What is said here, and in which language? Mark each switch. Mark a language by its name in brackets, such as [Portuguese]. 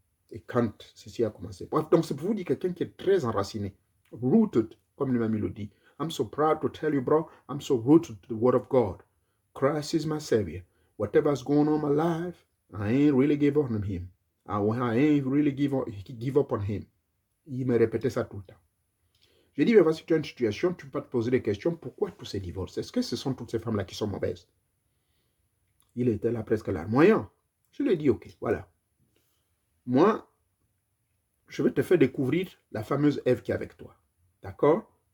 [French] Et quand ceci a commencé. Donc c'est pour vous dire quelqu'un qui est très enraciné, rooted, comme lui-même il le dit. [English] I'm so proud to tell you, bro, I'm so rooted to the word of God. Christ is my savior. Whatever's going on in my life, I ain't really give up on him. I ain't really give up on him. [French] Il me répétait ça tout le temps. J'ai dit, mais voici, tu as une situation, tu peux te poser des questions. Pourquoi tous ces divorces? Est-ce que ce sont toutes ces femmes-là qui sont mauvaises? Il était là presque larmoyant. Je lui ai dit, ok, voilà. Moi, je vais te faire découvrir la fameuse Ève qui est avec toi. D'accord?